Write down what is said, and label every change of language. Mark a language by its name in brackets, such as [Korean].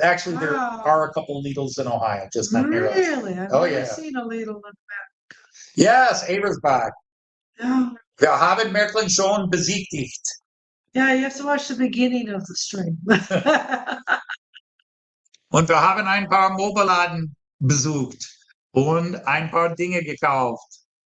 [English] Actually, there are a couple of Lidl's in Ohio, just not near us. Really? I've never seen a Lidl in America. Yes, Ebersbach. Yeah. [German] Wir haben Märklin schon besichtigt. [English] Yeah, you have to watch the beginning of the stream. [German] Und wir haben ein paar Mobilladen besucht und ein paar Dinge gekauft.